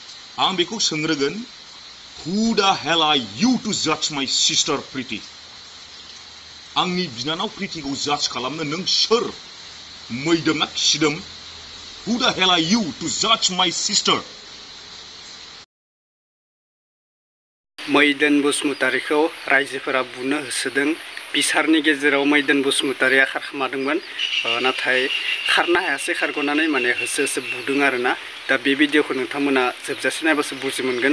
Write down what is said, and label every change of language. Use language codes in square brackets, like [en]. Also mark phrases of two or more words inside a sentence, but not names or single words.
[brx] आं बेखौ सोंग्रोगोन, [en] who the hell are you to judge my sister Preeti? [brx] आंनि बिनानाव प्रीतिखौ जाज खालामनो नों सोर? मैदोम ना खिदोम? [en] Who the hell are you to judge my sister? [brx] मैदोन बसुमतारीखौ रायजोफोरा बुनो होसोदों। बिसारनि गेजेराव मैदोन बसुमतारीया खारखोमादोंमोन, नाथाय खारनो हायासै, खारग'नानै माने होसो होसो बुदों आरोना। दा बे भिडिअखौ नोंथांमोना जोबजासे नायबासो बुजि मोनगोन।